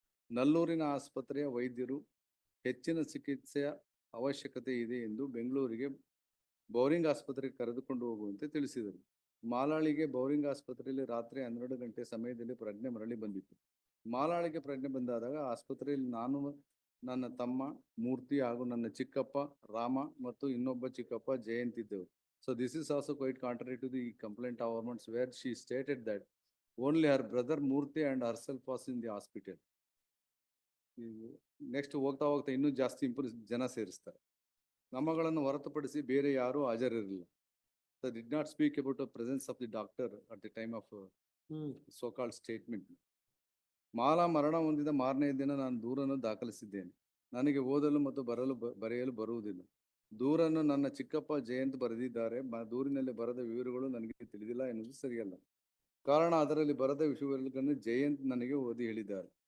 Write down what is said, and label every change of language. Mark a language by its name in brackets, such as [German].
[Kannada] ನಲ್ಲೂರಿನ ಆಸ್ಪತ್ರೆಯ ವೈದ್ಯರು ಹೆಚ್ಚಿನ ಚಿಕಿತ್ಸೆಯ ಅವಶ್ಯಕತೆ ಇದೆ ಎಂದು ಬೆಂಗಳೂರಿಗೆ ಬೌರಿಂಗ್ ಆಸ್ಪತ್ರೆಗೆ ಕರೆದುಕೊಂಡು ಹೋಗುವಂತೆ ತಿಳಿಸಿದರು. ಮಾಲಾಳಿಗೆ ಬೌರಿಂಗ್ ಆಸ್ಪತ್ರೆಯಲ್ಲಿ ರಾತ್ರಿ 12 ಗಂಟೆ ಸಮಯದಲ್ಲಿ ಪ್ರಜ್ಞೆ ಮರಳಿ ಬಂದಿತ್ತು. ಮಾಲಾಳಿಗೆ ಪ್ರಜ್ಞೆ ಬಂದಾದಾಗ ಆಸ್ಪತ್ರೆಯಲ್ಲಿ ನಾನು, ನನ್ನ ತಮ್ಮ ಮೂರ್ತಿ ಹಾಗೂ ನನ್ನ ಚಿಕ್ಕಪ್ಪ ರಾಮ ಮತ್ತು ಇನ್ನೊಬ್ಬ ಚಿಕ್ಕಪ್ಪ ಜಯಂತ್ ಇದ್ದೆವು. [English] So this is also quite contrary to the complaint of governments where she stated that only her brother Murthy and herself was in the hospital. [Kannada] Next ಹೋಗ್ತಾ ಇನ್ನೂ ಜಾಸ್ತಿ ಜನ ಸೇರಿಸ್ತಾರೆ. ನಮ್ಮಗಳನ್ನು ಹೊರತುಪಡಿಸಿ ಬೇರೆ ಯಾರೂ ಹಾಜರಿರಲಿಲ್ಲ. [English] They did not speak about the presence of the doctor at the time of so-called statement. [Kannada] Mala ಮರಣ ಹೊಂದಿದ ಮಾರನೇ ದಿನ ನಾನು ದೂರನ್ನು ದಾಖಲಿಸಿದ್ದೇನೆ. ನನಗೆ ಓದಲು ಮತ್ತು ಬರೆಯಲು ಬರುವುದಿಲ್ಲ. ದೂರನ್ನು ನನ್ನ ಚಿಕ್ಕಪ್ಪ ಜಯಂತ್ ಬರೆದಿದ್ದಾರೆ. ದೂರಿನಲ್ಲಿ ಬರೆದ ವಿವರಗಳು ನನಗೆ ತಿಳಿದಿಲ್ಲ ಎನ್ನುವುದು ಸರಿಯಲ್ಲ. ಕಾರಣ ಅದರಲ್ಲಿ ಬರದ ವಿಷಯವನ್ನು ಜಯಂತ್ ನನಗೆ ಓದಿ ಹೇಳಿದ್ದಾರೆ.